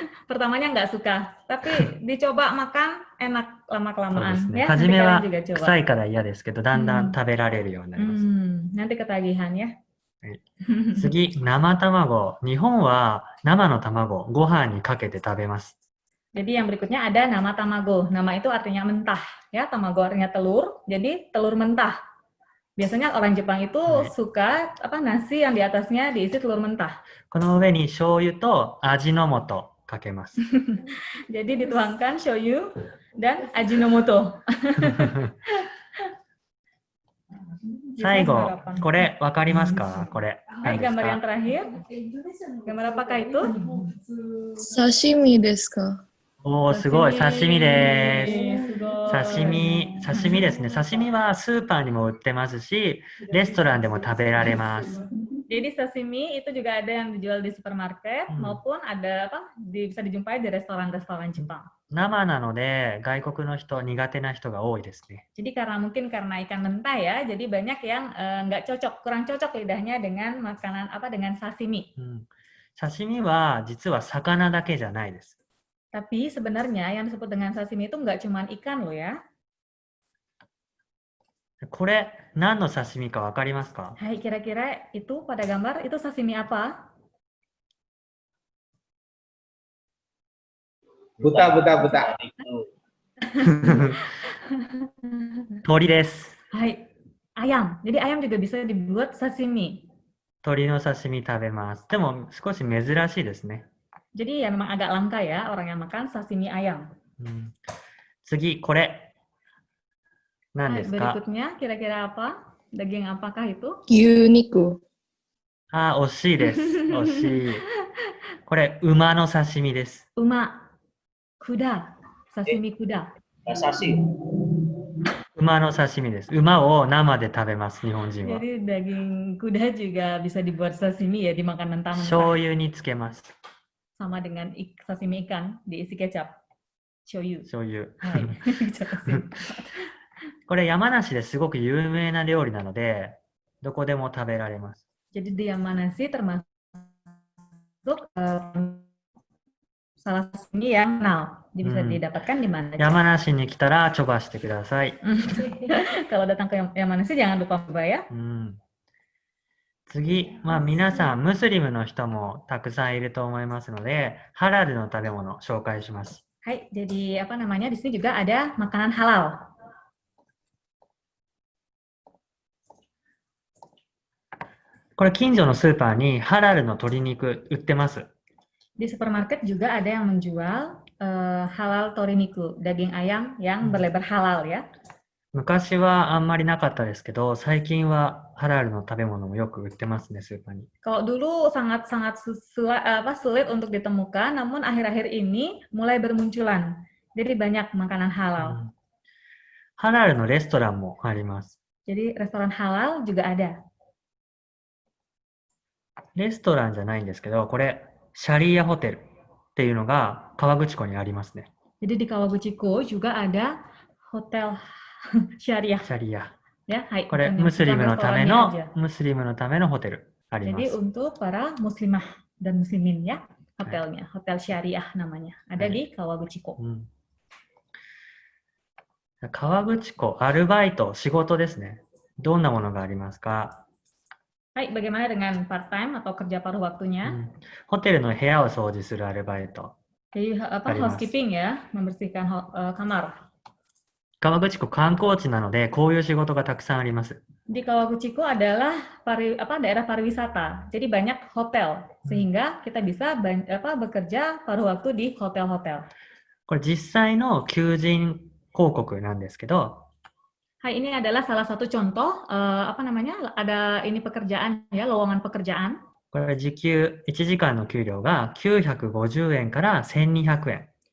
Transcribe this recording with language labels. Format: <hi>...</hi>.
<id>Pertamanya nggak suka, tapi dicoba makan enak</id> <ja>そうで</ja> <id>lama-kelamaan</id> <ja>すね。</ja> <id>ya.</id> <ja>初</ja> <id>Nanti</id> <ja>めは</ja> <id>kalian juga coba.</id> <ja>臭いから嫌ですけど、だんだん食べられるようになります。</ja> <id>Nanti ketagihan ya.</id> <ja>次、生卵。日本は生の卵、ご飯にかけて食べます。</ja> <id>Jadi yang berikutnya ada nama tamago. Nama itu artinya mentah, ya. Tamago artinya telur. Jadi telur mentah. Biasanya orang Jepang itu suka apa nasi yang di atasnya diisi telur mentah.</id> <ja>この上に醤油と味の素かけます。</ja> <id>Jadi dituangkan shoyu dan ajinomoto.</id> <ja>最後、これわかりますか？これ。</ja> <id>Hai,</id> <ja>何です</ja> <id>gambar yang</id> <ja>か？</ja> <id>terakhir. Gambar apakah itu?</id> <ja>刺身ですか？おー、すごい。刺身です。刺身ですね。刺身はスーパーにも売ってますし、レストランでも食べられます。</ja> <id>Jadi sashimi itu juga ada yang dijual di supermarket maupun ada bisa dijumpai di restoran-restoran Jepang.</id> <ja>生なので外国の人苦手な人が多いですね。</ja> <id>Jadi mungkin karena ikan mentah ya, jadi banyak yang nggak cocok, kurang cocok lidahnya dengan makanan dengan sashimi.</id> <ja>刺身は実は魚だけじゃないです。</ja> <id>Tapi sebenarnya yang disebut dengan sashimi itu nggak cuma ikan loh ya.</id> <ja>これ何の刺身かわかりますか？</ja> <id>Hai, kira-kira itu pada gambar itu sashimi apa?</id> <ja>Buta. 鳥です。</ja> <id>Hai, ayam. Jadi ayam juga bisa dibuat sashimi.</id> <ja>鳥の刺身食べます。でも少し珍しいですね。</ja> <id>Jadi ya memang agak langka ya orang yang makan sashimi ayam.</id> <ja>次、これ。何</ja> <id>Hai,</id> <ja>ですか？</ja> <id>berikutnya kira-kira apa? Daging apakah itu?</id> <ja>牛肉。あー、惜しいです。惜しい。これ、馬の刺身です。</ja> <id>Uma, kuda, sashimi kuda. Sasi.</id> <ja>馬の刺身です。馬を生で食べます、日本人は。</ja> <id>Jadi daging kuda juga bisa dibuat sashimi ya, dimakan mentah-mentah.</id> <ja>醤油につけます。</ja> <id>Sama dengan sashimi ikan, diisi kecap. Shoyu.</id> <ja>醤油。</ja> <id>Hai. Jelasin.</id> <ja>これ山梨ですごく有名な料理なので、どこでも食べられます。</ja> <id>Jadi di Yamanasi termasuk salah satunya yang kenal. Jadi bisa didapatkan di mana aja.</id> <ja>山梨に来たらチョバしてください。</ja> <id>Kalau datang ke Yamanasi jangan lupa coba ya.</id> <ja>次、皆さん、ムスリムの人もたくさんいると思いますので、ハラルの食べ物を紹介します。</ja> <id>Hai, jadi apa namanya di sini juga ada makanan halal.</id> <ja>これ近所のスーパーにハラルの鶏肉売ってます。</ja> <id>Di supermarket juga ada yang menjual halal toriniku, daging ayam yang berlebar halal ya.</id> <ja>昔はあんまりなかったですけど、最近はハラルの食べ物もよく売ってますね、スーパーに。</ja> <id>Kalau dulu sangat-sangat sulit untuk ditemukan, namun akhir-akhir ini mulai bermunculan. Jadi banyak makanan halal.</id> <ja>ハラルのレストランもあります。</ja> <id>Jadi restoran halal juga ada.</id> <ja>レストランじゃないんですけど、これ、シャリアホテルっていうのが河口湖にありますね。</ja> <id>Jadi di Kawaguchiko juga ada hotel syariah.</id> <ja>シャリア。</ja> <id>Ya, hai,</id> <ja>これ、</ja> <id>bukan</id> <ja>ムスリムのため</ja> <id>restorannya</id> <ja>の</ja> <id>aja.、</id> <ja>ムスリムのためのホテルありま</ja> <id>Jadi</id> <ja>す。</ja> <id>untuk para muslimah dan muslimin ya, hotelnya, hotel syariah namanya. Ada di Kawaguchiko.</id> <ja>河口湖、アルバイト、仕事ですね。どんなものがありますか？</ja> <id>Hai, bagaimana dengan part time atau kerja paruh waktunya?</id> <ja>ホテルの部屋を掃除するアルバイト。</ja> <id>Jadi apa</id> <ja>Arimas.</ja> <id>housekeeping ya, membersihkan kamar.</id> <ja>河口湖観光地なので、こういう仕事がたくさんあります。</ja> <id>Di Kawaguchiko adalah daerah pariwisata. Jadi banyak hotel sehingga kita bisa bekerja paruh waktu di hotel-hotel.</id> <ja>これ実際の求人広告なんですけど、</ja> <id>Hai, ini adalah salah satu contoh ada ini pekerjaan ya, lowongan pekerjaan.</id> <ja>これ時給、1時間の給料が950円から1200円。</ja>